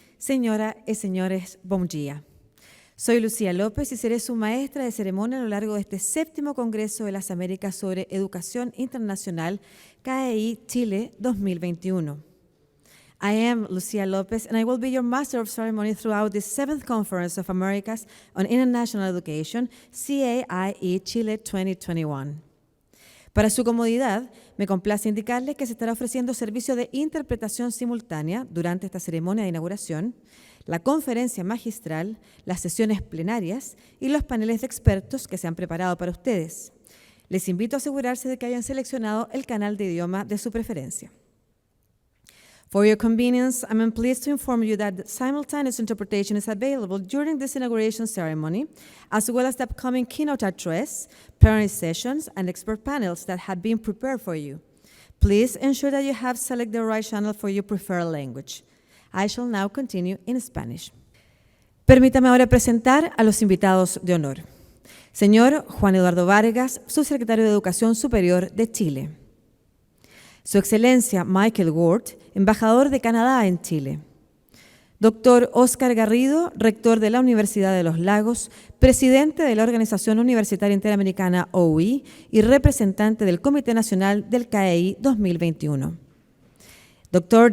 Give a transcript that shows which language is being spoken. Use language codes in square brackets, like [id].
[es] Señoras y señores, bon dia. Soy Lucía López y seré su maestra de ceremonia a lo largo de este 7º Congreso de las Américas sobre Educación Internacional KEI Chile 2021. [en] I am Lucía López and I will be your master of ceremony throughout the 7th Conference of Americas on International Education, CAIE Chile 2021. [es] Para su comodidad, me complace indicarles que se estará ofreciendo servicio de interpretación simultánea durante esta ceremonia de inauguración, la conferencia magistral, las sesiones plenarias y los paneles de expertos que se han preparado para ustedes. Les invito a asegurarse de que hayan seleccionado el canal de idioma de su preferencia. [en] For your convenience, I'm pleased to inform you that simultaneous interpretation is available during this inauguration ceremony, as well as the upcoming keynote address, plenary sessions, and expert panels that have been prepared for you. Please ensure that you have selected the right channel for your preferred language. I shall now continue in Spanish. [es] Permítame ahora presentar a los invitados de honor. Señor Juan Eduardo Vargas, subsecretario de Educación Superior de Chile. Su Excelencia Michael Ward, embajador de Canadá en Chile. Dr. Oscar Garrido, rector de la Universidad de los Lagos, presidente de la Organización Universitaria Interamericana OUI y representante del Comité Nacional del KEI 2021. Dr.